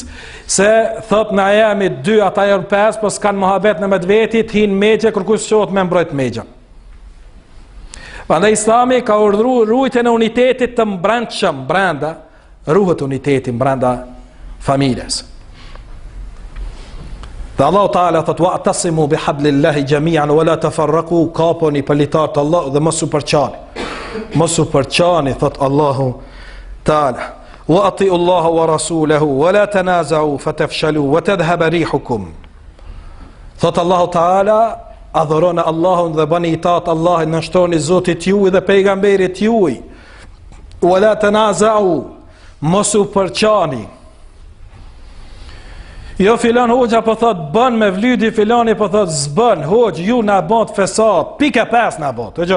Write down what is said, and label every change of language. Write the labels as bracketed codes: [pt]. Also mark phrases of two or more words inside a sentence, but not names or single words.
[sq] Se thot na jemi 2 ata janë 5, po s'kan mohabet në medveti, hin megja kur kush shohet me mbrojt megja. Prandaj Islami ka urdhëruar rujtjen e unitetit të mbrendshëm brenda, ruhet uniteti brenda familjes. Dhe Allahu Teala thot [ar] واعتصموا بحبل الله جميعا ولا تفرقوا, [sq] kaponi për litar të Allah dhe mos u përçani. Mos u përçani, thot Allahu Teala. [ar] وأطيعوا الله ورسوله ولا تنازعوا فتفشلوا وتذهب ريحكم. [sq] Thot Allahu Teala, adhuroni Allahun dhe bëni itaat Allahit, nështroni Zotit juaj dhe pejgamberit juaj. [ar] ولا تنازعوا, [sq] mos u përçani. Jo filan hoxha po thot bën me vlydi, filani po thot zbën, hoxh ju na bën fesad, pika 5 na bën, dëgjoj.